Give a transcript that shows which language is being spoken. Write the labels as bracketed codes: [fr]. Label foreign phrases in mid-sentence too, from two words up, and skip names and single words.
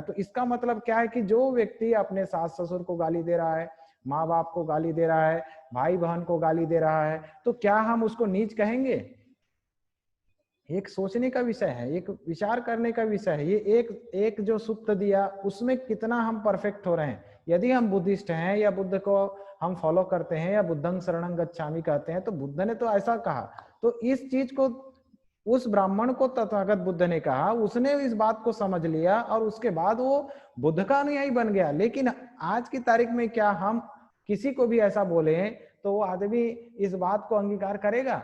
[hi] तो इसका मतलब क्या है कि जो व्यक्ति अपने सास ससुर को गाली दे रहा है, माँ बाप को गाली दे रहा है, भाई बहन को गाली दे रहा है, तो क्या हम उसको नीच कहेंगे? एक सोचने का विषय है, एक विचार करने का विषय है। ये एक जो सूत्र दिया उसमें कितना हम परफेक्ट हो रहे हैं। यदि हम बुद्धिस्ट हैं या बुद्ध को हम फॉलो करते हैं या [pi] बुद्धं शरणं गच्छामि [hi] कहते हैं, तो बुद्ध ने तो ऐसा कहा, तो इस चीज को उस ब्राह्मण को तथागत बुद्ध ने कहा, उसने इस बात को समझ लिया और उसके बाद वो बुद्ध का अनुयायी बन गया। लेकिन आज की तारीख में क्या हम किसी को भी ऐसा बोले तो वो आदमी इस बात को अंगीकार करेगा?